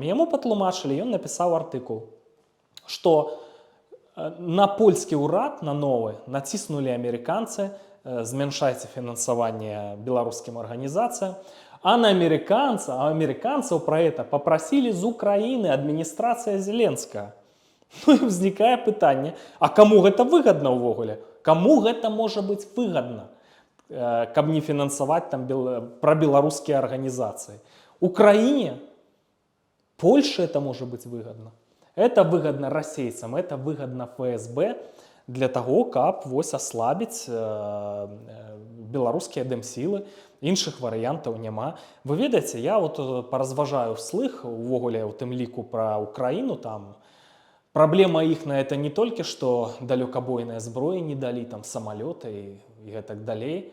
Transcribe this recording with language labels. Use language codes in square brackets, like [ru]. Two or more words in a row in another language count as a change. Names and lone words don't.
[be] Яму патлумачылі, ён напісаў артыкул, што на польскі ўрад, на новы, націснулі амерыканцы, змяншайце фінансаванне беларускім арганізацыям, а на амерыканцаў пра гэта папрасілі з Украіны адміністрацыя Зеленскага. Ну і ўзнікае пытанне, а каму гэта выгадна ўвогуле? Каму гэта можа быць выгадна, каб не фінансаваць там прабеларускія арганізацыі? [ru] Украине, Польше это может быть выгодно. Это выгодно расейцам, это выгодно ФСБ для того, [be] каб вось аслабіць беларускія дэмсілы. Іншых варыянтаў няма. Вы ведаеце, я паразважаю вслых, увогуле у тым ліку пра Украіну, там праблема іхная это не толькі, што далёкабойныя зброі не далі, там самалёты і гэтак далей.